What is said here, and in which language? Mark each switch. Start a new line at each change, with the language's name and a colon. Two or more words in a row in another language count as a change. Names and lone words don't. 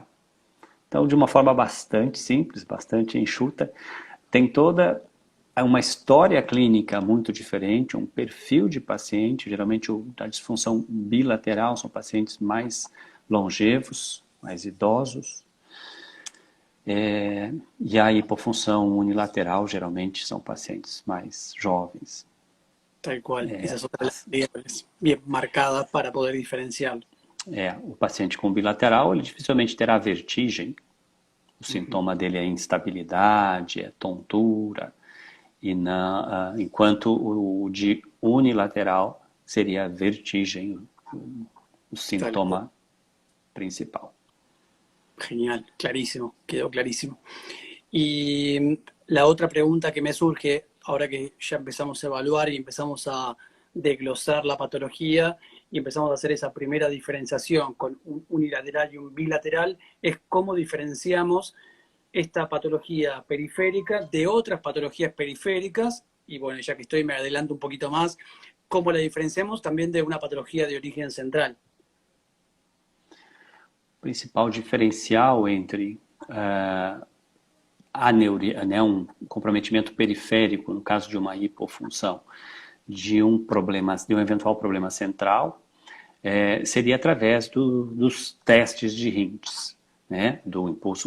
Portuguese: Então, de uma forma bastante simples, bastante enxuta, tem toda uma história clínica muito diferente, um perfil de paciente, geralmente a disfunção bilateral são pacientes mais longevos, mais idosos, e a hipofunção unilateral geralmente são pacientes mais jovens.
Spanish: Tal cual. Esas son las variables bien marcadas para poder diferenciarlo.
Portuguese: O paciente com bilateral, ele dificilmente terá vertigem. O sintoma dele é instabilidade, é tontura, enquanto o de unilateral seria vertigem, o sintoma principal.
Spanish: Genial, clarísimo, quedó clarísimo. Y la otra pregunta que me surge, ahora que ya empezamos a evaluar y empezamos a desglosar la patología y empezamos a hacer esa primera diferenciación con un unilateral y un bilateral, es cómo diferenciamos esta patología periférica de otras patologías periféricas, y bueno, ya que me adelanto un poquito más, cómo la diferenciamos también de una patología de origen central.
Portuguese: O principal diferencial entre um comprometimento periférico, no caso de uma hipofunção, de um eventual problema central, seria através dos testes de Hintz, né, do impulso